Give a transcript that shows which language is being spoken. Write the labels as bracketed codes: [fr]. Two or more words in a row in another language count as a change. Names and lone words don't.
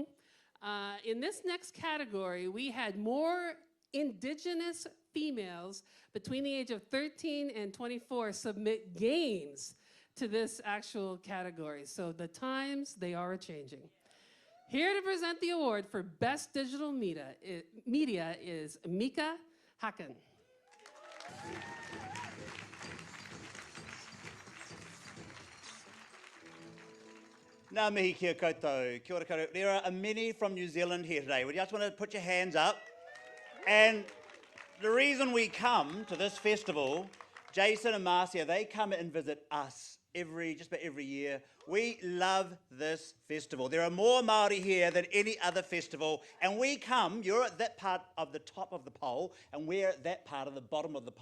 [en] In this next category, we had more Indigenous females between the age of 13 and 24 submit games to this actual category. So the times, they are a-changing. Here to present the award for Best Digital Media is Mika Haken. [mi] Ngā mihi kia koutou, kia ora koutou. [en] There are many from New Zealand here today. We just want to put your hands up. And the reason we come to this festival, Jason and Marcia, they come and visit us just about every year. We love this festival. There are more Māori here than any other festival, and we come, you're at that part of the top of the pole, and we're at that part of the bottom of the pole.